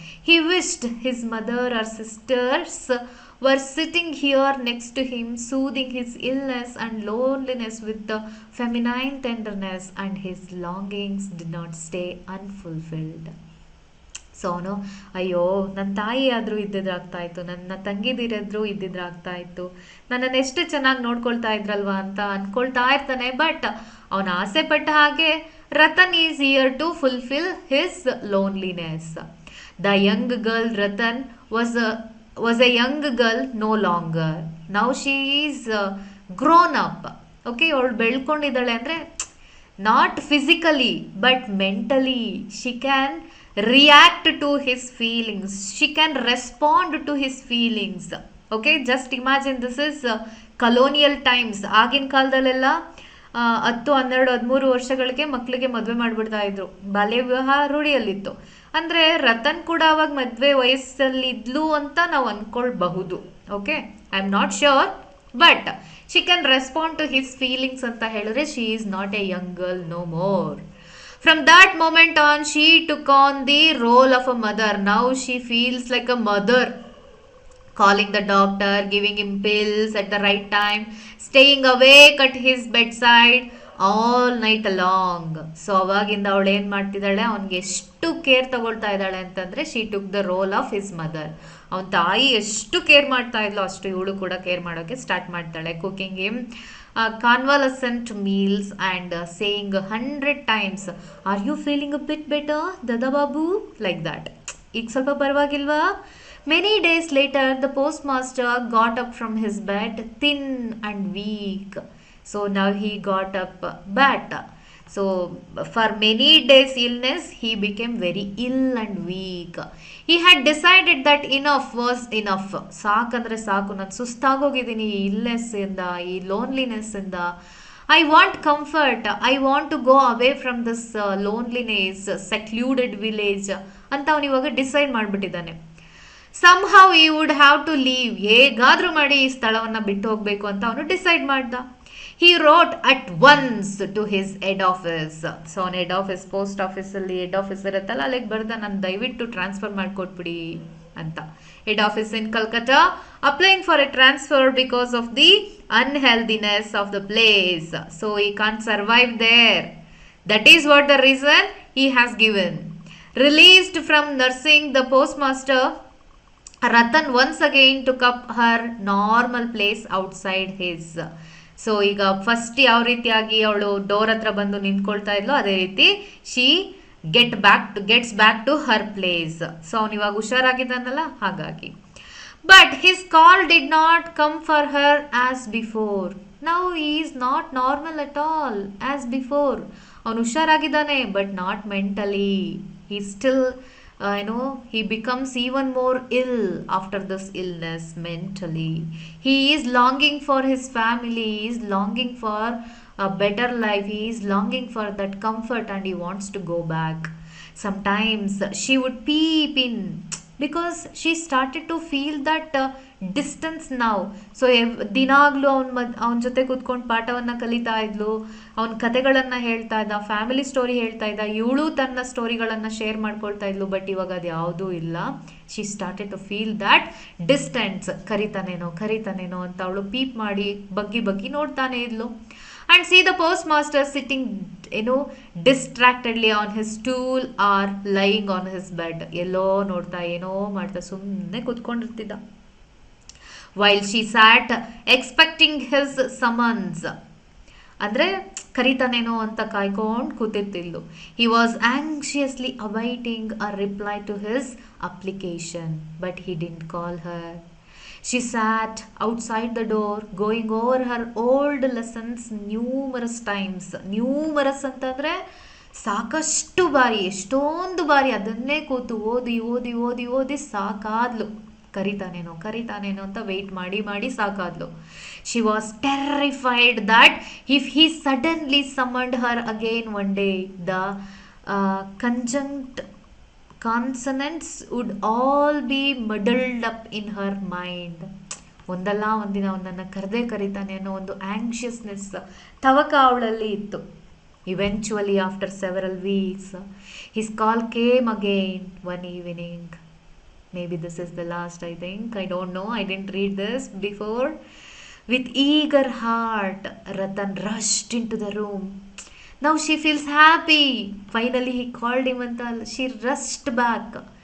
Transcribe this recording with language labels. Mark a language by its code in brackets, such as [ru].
[en] He wished his mother or sisters were sitting here next to him, soothing his illness and loneliness with the feminine tenderness, and his longings did not stay unfulfilled. [kn] So ಅವನು, ಅಯ್ಯೋ, ನನ್ನ ತಾಯಿ ಆದರೂ ಇದ್ದಿದ್ರಾಗ್ತಾ ಇತ್ತು, ನನ್ನ ತಂಗಿದಿರಾದರೂ ಇದ್ದಿದ್ರಾಗ್ತಾ ಇತ್ತು, ನನ್ನನ್ನು ಎಷ್ಟು ಚೆನ್ನಾಗಿ ನೋಡ್ಕೊಳ್ತಾ ಇದ್ರಲ್ವಾ ಅಂತ ಅಂದ್ಕೊಳ್ತಾ ಇರ್ತಾನೆ. [en] but [kn] ಅವನ ಆಸೆ ಪಟ್ಟ ಹಾಗೆ [en] Ratan is here to fulfil his loneliness. The young girl Ratan was a young girl no longer. Now she is grown up. Okay, [kn] ಅವಳು ಬೆಳ್ಕೊಂಡಿದ್ದಾಳೆ ಅಂದರೆ [en] Not physically but mentally. She can react to his feelings, she can respond to his feelings. Okay, just imagine, this is colonial times. [kn] ಆಗಿನ ಕಾಲದಲ್ಲೆಲ್ಲ 10, 12, 13 ವರ್ಷಗಳಿಗೆ ಮಕ್ಕಳಿಗೆ ಮದುವೆ ಮಾಡಿಬಿಡ್ತಾ ಇದ್ರು. ಬಾಲ್ಯ ವಿವಾಹ ರೂಢಿಯಲ್ಲಿತ್ತು. ಅಂದರೆ ರತನ್ ಕೂಡ ಅವಾಗ ಮದುವೆ ವಯಸ್ಸಲ್ಲಿದ್ಲು ಅಂತ ನಾವು ಅಂದ್ಕೊಳ್ಬಹುದು. [en] okay, I am not sure, but she can respond to his feelings [kn] ಅಂತ ಹೇಳಿದ್ರೆ [en] She is not a young girl no more. From that moment on, she took on the role of a mother. Now she feels like a mother, calling the doctor, giving him pills at the right time, staying awake at his bedside all night long. [kn] So ಅವಾಗಿಂದ ಅವಳು ಏನು ಮಾಡ್ತಿದ್ದಾಳೆ, ಅವನಿಗೆ ಎಷ್ಟು care ತಗೊಳ್ತಾ ಇದ್ದಾಳೆ ಅಂತಂದರೆ [en] She took the role of his mother. [kn] ಅವನ ತಾಯಿ ಎಷ್ಟು ಕೇರ್ ಮಾಡ್ತಾ ಇದ್ಲು ಅಷ್ಟು ಇವಳು ಕೂಡ ಕೇರ್ ಮಾಡೋಕ್ಕೆ ಸ್ಟಾರ್ಟ್ ಮಾಡ್ತಾಳೆ. [en] Cooking him convalescent meals and saying 100 times, are you feeling a bit better dada babu, like that. [kn] ಈಗ ಸ್ವಲ್ಪ ಪರವಾಗಿಲ್ವಾ? [en] Many days later the postmaster got up from his bed, thin and weak. So now he got up, but so for many days illness he became very ill and weak. He had decided that enough was enough. [kn] ಸಾಕಂದ್ರೆ ಸಾಕು, ನಾನು ಸುಸ್ತಾಗೋಗಿದ್ದೀನಿ ಈ illness ಇಂದ, ಈ loneliness ಇಂದ. [en] I want comfort, I want to go away from this loneliness secluded village [kn] ಅಂತ ಅವನು ಇವಾಗ ಡಿಸೈಡ್ ಮಾಡಿಬಿಟ್ಟಿದ್ದಾನೆ. [en] somehow he would have to leave, [kn] ಹೇಗಾದ್ರೂ ಮಾಡಿ ಈ ಸ್ಥಳವನ್ನ ಬಿಟ್ಟು ಹೋಗ್ಬೇಕು ಅಂತ ಅವನು ಡಿಸೈಡ್ ಮಾಡ್ದ. [en] He wrote at once to his head office. [kn] So ಅವನ ಹೆಡ್ ಆಫೀಸ್, ಪೋಸ್ಟ್ ಆಫೀಸಲ್ಲಿ ಹೆಡ್ ಆಫೀಸ್ ಇರುತ್ತಲ್ಲ, ಅಲ್ಲಿಗೆ ಬರ್ದ, ನಾನು ದಯವಿಟ್ಟು ಟ್ರಾನ್ಸ್ಫರ್ ಮಾಡಿಕೊಟ್ಬಿಡಿ ಅಂತ. [en] Head office in Calcutta, applying for a transfer because of the unhealthiness of the place. So he can't survive there. That is what the reason he has given. Released from nursing, the postmaster Ratan once again took up her normal place outside his. [kn] So ಈಗ first ಯಾವ ರೀತಿಯಾಗಿ ಅವಳು door ಹತ್ರ ಬಂದು ನಿಂತ್ಕೊಳ್ತಾ ಇದ್ಲು, ಅದೇ ರೀತಿ [en] She gets back to her place. [kn] So ಅವನು ಇವಾಗ ಹುಷಾರಾಗಿದ್ದಾನಲ್ಲ, ಹಾಗಾಗಿ. [en] But his call did not come for her as before. Now he is not normal at all as before. [kn] ಅವನು ಹುಷಾರಾಗಿದ್ದಾನೆ, [en] But not mentally. he still he becomes even more ill after this illness mentally. He is longing for his family, he is longing for a better life, he is longing for that comfort, and he wants to go back. Sometimes she would peep in because she started to feel that distance ನಾವು. [kn] So ದಿನಾಗ್ಲೂ ಅವನ ಜೊತೆ ಕೂತ್ಕೊಂಡು ಪಾಠವನ್ನು ಕಲಿತಾ ಇದ್ಲು, ಅವನ ಕತೆಗಳನ್ನು ಹೇಳ್ತಾ ಇದ್ದ, ಫ್ಯಾಮಿಲಿ ಸ್ಟೋರಿ ಹೇಳ್ತಾ ಇದ್ದ, ಇವಳು ತನ್ನ ಸ್ಟೋರಿಗಳನ್ನು ಶೇರ್ ಮಾಡ್ಕೊಳ್ತಾ ಇದ್ಲು. [en] but [kn] ಇವಾಗ ಅದು ಯಾವುದೂ ಇಲ್ಲ. [en] She started to feel that distance. [kn] ಕರಿತಾನೇನೋ ಅಂತ ಅವಳು ಪೀಪ್ ಮಾಡಿ ಬಗ್ಗಿ ನೋಡ್ತಾನೆ ಇದ್ಲು. [en] And see the postmaster sitting distractedly on his stool or lying on his bed. [kn] ಎಲ್ಲೋ ನೋಡ್ತಾ ಏನೋ ಮಾಡ್ತಾ ಸುಮ್ಮನೆ ಕೂತ್ಕೊಂಡಿರ್ತಿದ್ದ. [en] While she sat expecting his summons, [kn] ಅಂದರೆ ಕರಿತಾನೇನೋ ಅಂತ ಕಾಯ್ಕೊಂಡು ಕೂತಿರ್ತಿದ್ಲು. [en] He was anxiously awaiting a reply to his application, but he didn't call her. She sat outside the door, going over her old lessons numerous times. [kn] Numerous ಅಂತಂದರೆ ಸಾಕಷ್ಟು ಬಾರಿ, ಎಷ್ಟೊಂದು ಬಾರಿ ಅದನ್ನೇ ಕೂತು ಓದಿ ಸಾಕಾದ್ಲು. ಕರಿತಾನೇನೋ ಅಂತ ವೆಯ್ಟ್ ಮಾಡಿ ಸಾಕಾದ್ಲು. [en] She was terrified that if he suddenly summoned her again one day, the conjunct consonants would all be muddled up in her mind. [kn] ಒಂದಲ್ಲ ಒಂದಿನ ಅವನನ್ನು ಕರಿತಾನೆ ಅನ್ನೋ ಒಂದು ಆಂಕ್ಷಿಯಸ್ನೆಸ್, ತವಕ ಅವಳಲ್ಲಿ ಇತ್ತು. [en] Eventually, after several weeks, his call came again one evening. Maybe this is the last, I think. I don't know. I didn't read this before. With eager heart, Ratan rushed into the room. Now she feels happy. Finally, he called him and she rushed back.